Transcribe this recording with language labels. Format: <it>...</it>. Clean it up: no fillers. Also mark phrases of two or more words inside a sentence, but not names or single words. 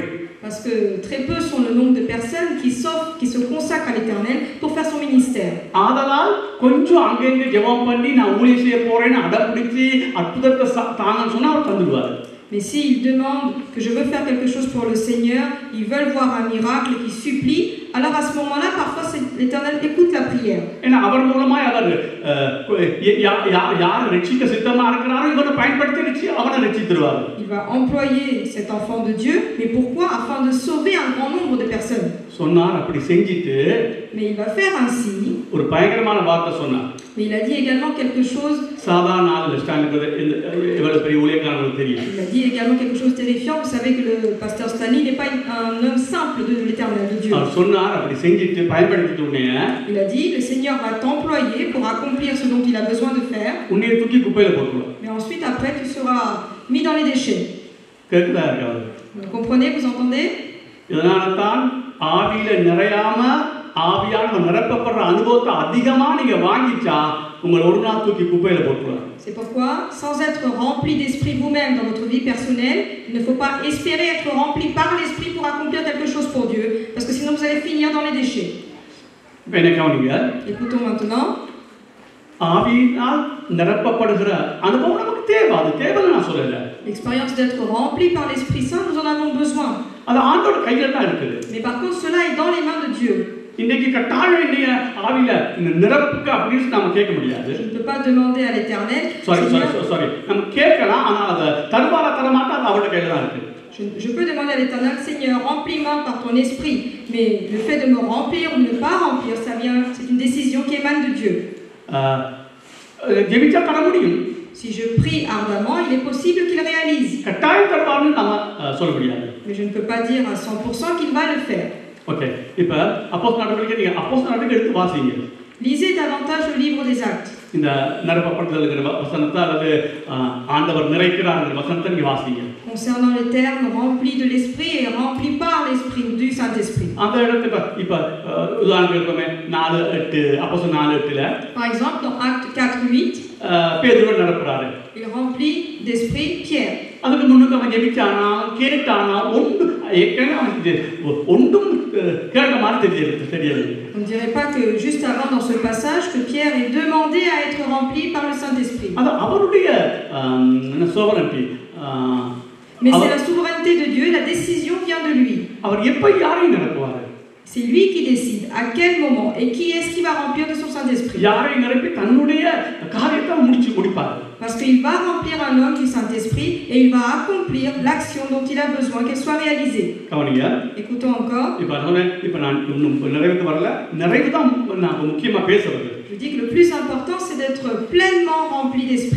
<fr>Parce que très peu sont le nombre de personnes qui se consacrent à l'Éternel pour faire son ministère.</fr> <ta>ஆதலால் கொஞ்சம் அங்கங்க ஜெபம் பண்ணி நான் ஊழியம் செய்ய போறேன்னு அடம்பிடிச்சு அற்புதத்தை தாங்கன்னு சொன்னா அவர் தந்துடுவார்.</ta> <fr>Mais s'ils demandent que je veux faire quelque chose pour le Seigneur, ils veulent voir un miracle, qui supplient, alors à ce moment-là, parfois l'Éternel écoute la prière.</fr> <ta>ஏன்னா அவர் மூலமா அவர் யார் ரட்சிக்க சித்தமா இருக்கிறாரோ இவனை பயன்படுத்தி அவனை ரட்சித்துருவார்.</ta> <fr>Il va employer cet enfant de Dieu, mais pourquoi? Afin de sauver un grand nombre de personnes.</fr> <ta>சொன்னார் அப்படி செஞ்சிட்டு</ta> <fr>Mais il va faire ainsi.</fr> <ta>ஒரு பயங்கரமான வார்த்தை சொன்னார்.</ta> <fr>Mais il a dit également quelque chose.</fr> <ta>சாதாரண ஆளு ஸ்டாண்டுக்கு எவ்வளவு பெரிய ஊழியக்காரங்களுக்கு தெரியும்.</ta> <fr>Il a dit également quelque chose de terrifiant. Vous savez que le pasteur Stanley n'est pas un homme simple de l'Éternel de Dieu.</fr> <ta>அவர் சொன்னார் அப்படி செஞ்சிட்டு பயன்படுத்திட்டு உடனே</ta> <fr>Il a dit le Seigneur va t'employer pour accomplir ce dont il a besoin de faire.</fr> <ta>உன்னை தூக்கி குப்பையில போட்டுருவார்.</ta> <fr>Mais ensuite après tu seras mis dans les déchets.</fr> <ta>கேக்குதா இருக்காது?</ta> <fr>Vous comprenez? Vous entendez?</fr> <ta>இதனால தான் ஆவியில நிறையாம ஆவியால நிரப்பப்படுற அனுபவத்தை அதிகமா நீங்க வாங்கிச்சா உங்களை ஒரு நாள் தூக்கி குப்பையில போட்டுருவார்.</ta> <fr>C'est pourquoi, sans être rempli d'esprit vous-même dans votre vie personnelle, il ne faut pas espérer être rempli par l'esprit pour accomplir quelque chose pour Dieu, parce que sinon vous allez finir dans les déchets. Écoutons maintenant.</fr> <ta>ஆவியினால் நிரப்பப்படுகிற அனுபவம் நமக்கு தேவை. அது தேவைன்னு நான் சொல்லல.</ta> <fr>L'expérience d'être rempli par l'Esprit Saint, nous en avons besoin.</fr> <ta>அது ஆண்டவரோட கையில தான் இருக்குது.</ta> <fr>Mais par contre, cela est dans les mains de Dieu.</fr> <ta>இன்னைக்கு கட்டாயம் என்னைய ஆவியில நிரப்புக்கு அப்படின்னு நாம கேட்க முடியாது.</ta> <fr>Je ne peux pas demander à l'Éternel.</fr> <ta>Sorry. நம்ம கேட்கலாம், ஆனா அத தருவாரா தரமாட்டா அது அவரோட கையில தான் இருக்கு.</ta> <fr>Je peux demander à l'Éternel, Seigneur, remplis-moi par ton esprit. Mais le fait de me remplir ou ne pas remplir, c'est une décision qui émane de Dieu.</fr> <ta>ஜெபிச்சா தர முடியும்.</ta> <fr>Si je prie ardemment, il est possible qu'il réalise.</fr> <ta>கட்டாயம் தருவார்னு நாம சொல்ல முடியாது.</ta> <fr>Mais je ne peux pas dire à 100% qu'il va le faire.</fr> <ta>ஓகே, இப்போ அப்போஸ்தலர் நடவடிக்கை நீங்க அப்போஸ்தலர் நடவடிக்கை எடுத்து வாசிங்க.</ta> <fr>Lisez davantage le livre des Actes.</fr> <ta>இந்த நிரப்பப்படுதல்ங்கிற வசனத்தை அல்லது ஆண்டவர் நிறைக்கிறார்ங்கிற வசனத்தை நீங்க வாசிங்க.</ta> <fr>Concernant le terme rempli de l'esprit et rempli par l'esprit ou du Saint-Esprit.</fr> <ta>அந்த இடத்துல இப்ப உதாரணத்துக்கு 4:8 அப்போஸ்தலர் 4:8ல</ta> <fr>Par exemple dans Acte 4:8,</fr> <ta>பேதுரு நிரப்புறாரு.</ta> <fr>il remplit d'esprit Pierre.</fr> <ta>அதுக்கு முன்னுக்கு அவன் ஜெபிச்சானா கேட்டானா ஒன்றும் கேட்ட மாதிரி தெரியல.</ta> <fr>On ne dirait pas que juste avant dans ce passage que Pierre ait demandé à être rempli par le Saint-Esprit.</fr> <ta>அது அவருடைய sovereignty.</ta> <fr>Mais c'est la souveraineté de Dieu, la décision vient de lui.</fr> <ta>அவர் எப்ப யாரை நிரப்புவார்?</ta> <fr>C'est lui qui décide à quel moment et qui est-ce qui va remplir de son Saint-Esprit.</fr> <ta>யாரை நிரப்பி தன்னுடைய காரியத்தை முடிச்சு முடிப்பார்.</ta> <fr>Parce qu'il va remplir un homme du Saint-Esprit et il va accomplir l'action dont il a besoin qu'elle soit réalisée.</fr> <ta>கவனிங்க.</ta> <fr>Écoutons encore.</fr> <ta>இப்ப நான் நிறைவுக்கு வரல. நிறைவு தான் நான் முக்கியமா பேசுறது.</ta> <fr>Je dis que le plus important c'est d'être pleinement rempli d'esprit.</fr>